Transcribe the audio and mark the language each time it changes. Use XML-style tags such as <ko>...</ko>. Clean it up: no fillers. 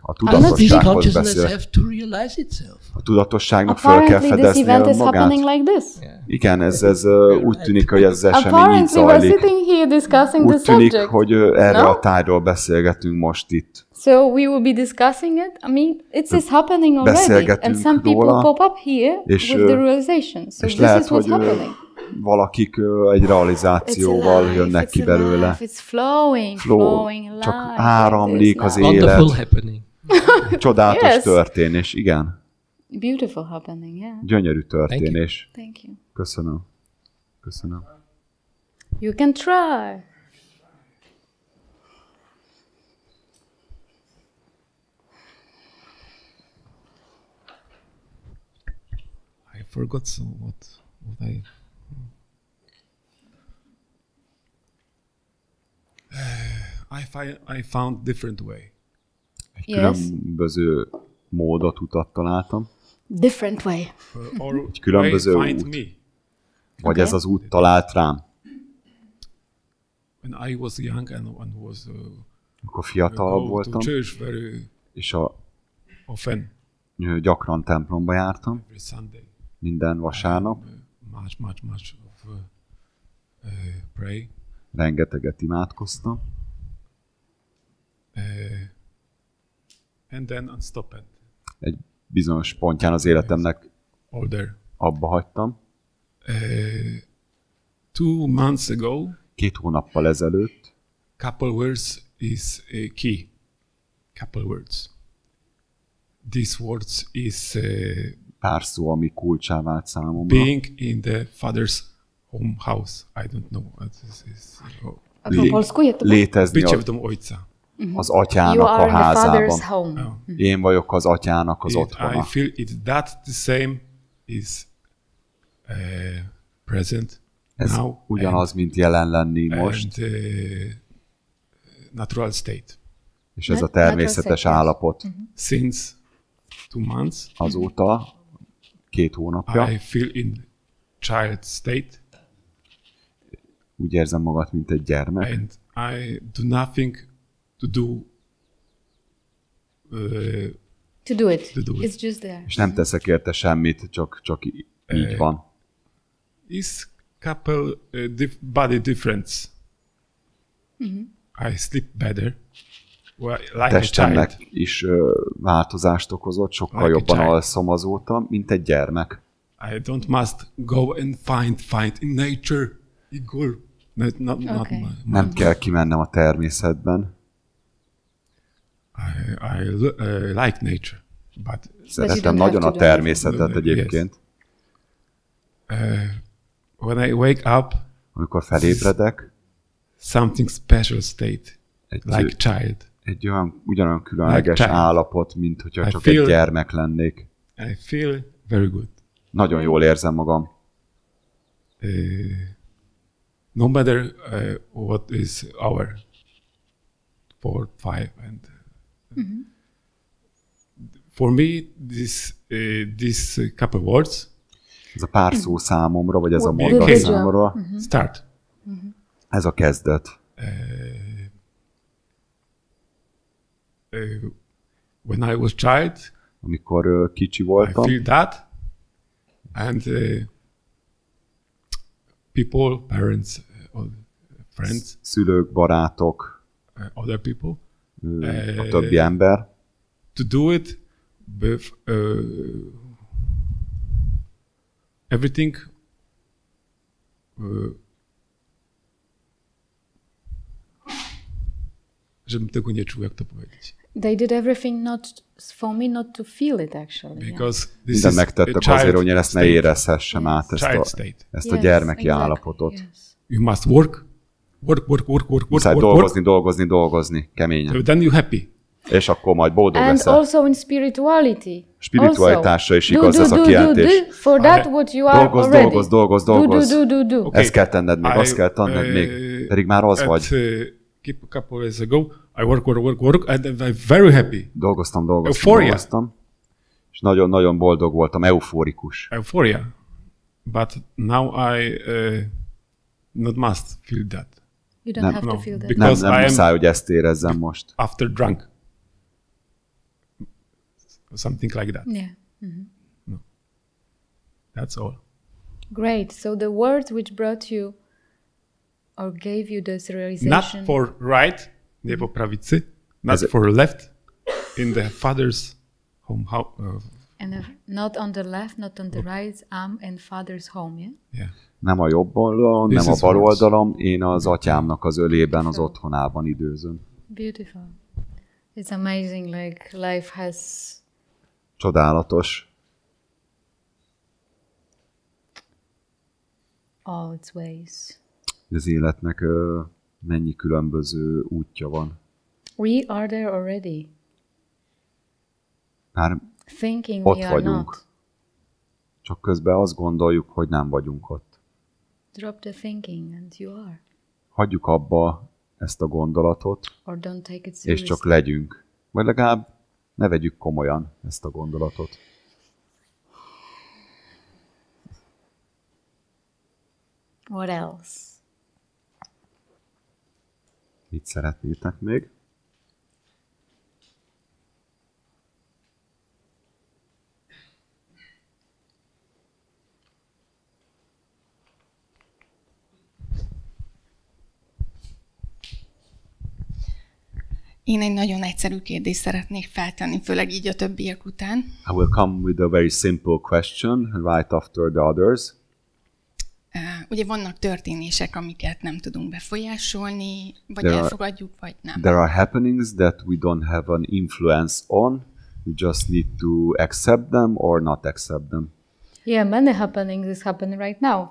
<hu>A tudatossághoz beszélek. A tudatosságnak föl kell fedeznie magát. Igen, ez úgy tűnik, hogy ez az esemény így zajlik. Úgy tűnik, hogy erre a tárgyról beszélgetünk most itt.</hu> <en>So we will be discussing it. I mean, it is happening already, and some people pop up here with the realization. So this is what's happening.</en> <hu>Valakik egy realizációval jönnek ki belőle.</hu> <en>It's flowing,</en> <hu>Csak áramlik az élet. Csodálatos történés, igen.</hu> <en>Beautiful happening, yeah.</en> <hu>Gyönyörű történés.</hu> <en>Thank you.</en> <hu>Köszönöm. Köszönöm.</hu> <en>You can try. I forgot what I found different way.</en> <hu>Egy különböző módot, utat találtam.</hu> <en>Different way.</en> <hu>Egy különböző út. Vagy ez az út talált rám.</hu> <en>When I was young and was</en> <hu>akkor fiatalabb voltam, és gyakran templomba jártam, minden vasárnap.</hu> <en>Much pray.</en> <hu>Rengeteget imádkoztam.</hu> <en>And then unstopped.</en> <hu>Egy bizonyos pontján az életemnek abba hagytam.</hu> <en>2 months ago,</en> <hu>2 hónappal ezelőtt,</hu> <en>couple words is a key. Couple words. These words is</en> <hu>pár szó, ami kulcsá vált számomra.</hu> <en>Being in the father's home house. I don't know what this is.</en> <hu>Létezni az atyának a házában. Én vagyok az atyának az otthona.</hu> <en>I feel it that the same is present</en> <hu>ez</hu> <en>now.</en> <hu>Ugyanaz, mint jelen lenni most.</hu> <en>Natural state.</en> <hu>És ez a természetes állapot.</hu> <en>Since 2 months.</en> <hu>Azóta 2 hónapja.</hu> <en>I feel in child state.</en> <hu>Úgy érzem magam, mint egy gyermek.</hu> <en>And I do nothing to do it. It's just there.</en> <hu>És nem teszek érte semmit, csak így van.</hu> <en>Is couple body difference. I sleep better. Well, like</en> <hu>testemnek is változást okozott, sokkal jobban alszom azóta, mint egy gyermek.</hu> <en>I don't must go and find in nature. Igor. Not</en> <hu>nem kell kimennem a természetben.</hu> <en>I like nature, but</en> <hu>szeretem nagyon a természetet egyébként.</hu> <en>When I wake up,</en> <hu>amikor felébredek,</hu> <en>something special state, like child.</en> <hu>Egy ugyanolyan különleges állapot, mint hogyha csak egy gyermek lennék.</hu> <en>I feel very good.</en> <hu>Nagyon jól érzem magam.</hu> <en>No matter what is our 4, 5 and for me this couple words.</en> <hu>Ez a pár szó számomra, vagy ez a mondat számomra.</hu> <en>Start.</en> <hu>Ez a kezdet.</hu> <en>When I was child,</en> <hu>amikor kicsi voltam,</hu> <en>I feel that, and people, parents, friends,</en> <hu>szülők, barátok,</hu> <en>other people,</en> <hu>a többi ember,</hu> <en>to do it with everything</en> <pl>żebym tego nie czuł, jak to powiedzieć.</pl> <en>They did everything for me not to feel it actually. Because this</en> <hu>minden megtettek azért, hogy én ezt ne érezhessem át, ezt a gyermeki állapotot.</hu> <en>You must work.</en> <hu>Muszáj dolgozni, keményen.</hu> <en>So then you're happy.</en> <hu>És akkor majd boldog leszel.</hu> <en>And also in spirituality.</en> <hu>Spiritualitásra is igaz ez a kijelentés.</hu> <en>For that what you are already.</en> <hu>Dolgozz.</hu> <en>Do.</en> <hu>Ezt kell tenned még, azt kell tenned még. Pedig már az vagy.</hu> <en>A couple years ago, I work, and I'm very happy.</en> <hu>Dolgoztam. És nagyon-nagyon boldog voltam, eufórikus.</hu> <en>Euphoria. But now I not must feel that. You don't have to feel that.</en> <hu>Nem muszáj, hogy ezt érezzem most.</hu> <en>After drunk. Something like that. Yeah. No. That's all. Great. So the words which brought you or gave you this realization. Not for right,</en> <pl>nie po prawicy,</pl> <en>not for left, in the father's home. And not on the left, not on the right, I'm in father's home, yeah? Yeah.</en> <hu>Nem a jobb oldalon, nem a bal oldalom, én az atyámnak az ölében, az otthonában időzöm.</hu> <en>Beautiful. It's amazing, like life has</en> <hu>csodálatos.</hu> <en>All its ways.</en> <hu>Az életnek mennyi különböző útja van.</hu> <en>We are there already.</en> <hu>Már</hu> <en>Thinking</en> <hu>ott</hu> <en>we are</en> <hu>vagyunk.</hu> <en>not.</en> <hu>Csak közben azt gondoljuk, hogy nem vagyunk ott.</hu> <en>Drop the thinking and you are.</en> <hu>Hagyjuk abba ezt a gondolatot,</hu> <en>Or don't take it</en> <hu>és</hu> <en>seriously.</en> <hu>csak legyünk. Vagy legalább ne vegyük komolyan ezt a gondolatot.</hu> <en>What else?</en> <hu>Mit szeretnétek még? Én egy nagyon egyszerű kérdést szeretnék feltenni, főleg így a többiek után.</hu> <en>I will come with a very simple question right after the others.</en> <hu>Ugye vannak történések, amiket nem tudunk befolyásolni, vagy elfogadjuk, vagy nem.</hu> <en>There are happenings that we don't have an influence on. We just need to accept them or not accept them. Yeah, many happenings is happening right now.</en>